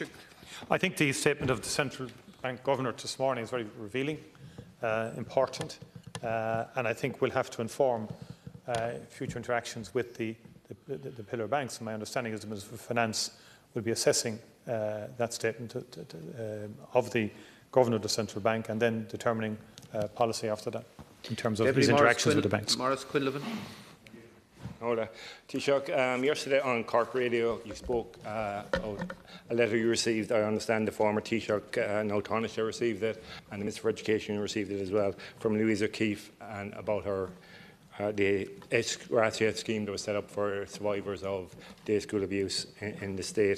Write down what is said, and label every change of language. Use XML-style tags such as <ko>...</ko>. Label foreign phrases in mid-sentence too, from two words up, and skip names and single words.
<en>I think the statement of the Central Bank Governor this morning is very revealing, important, and I think we'll have to inform future interactions with the pillar banks. And my understanding is the Minister for Finance will be assessing that statement of the Governor of the Central Bank and then determining policy after that in terms of his interactions with the banks. Maurice Quinlivan. Hola. Taoiseach, yesterday on Cork Radio you spoke of a letter you received. I understand the former Taoiseach, now Taoiseach, received it, and the Minister for Education received it as well, from Louise O'Keefe, and about her the graduate scheme that was set up for survivors of day school abuse in the state.</en>